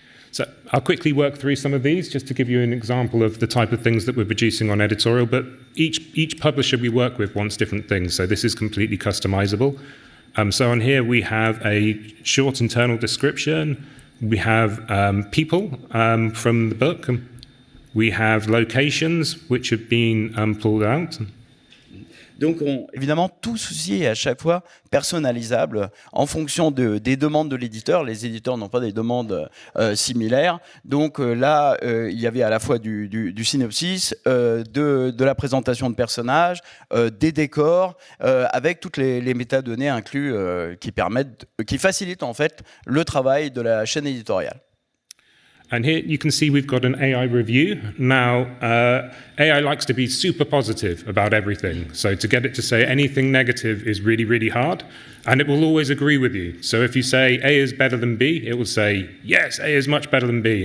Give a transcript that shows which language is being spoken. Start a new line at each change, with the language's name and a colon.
English: So I'll quickly work through some of these just to give you an example of the type of things that we're producing on editorial, but each publisher we work with wants different things, so this is completely customizable. So on here we have a short internal description, we have people from the book, we have locations which have been pulled out.
French: Donc, évidemment, tout ceci est à chaque fois personnalisable en fonction des demandes de l'éditeur. Les éditeurs n'ont pas des demandes similaires. Donc là, il y avait à la fois du synopsis, de la présentation de personnages, des décors, avec toutes les métadonnées inclus qui facilitent en fait le travail de la chaîne éditoriale.
English: And here you can see we've got an AI review. Now, AI likes to be super positive about everything. So to get it to say anything negative is really, really hard. And it will always agree with you. So if you say A is better than B, it will say, yes, A is much better than B.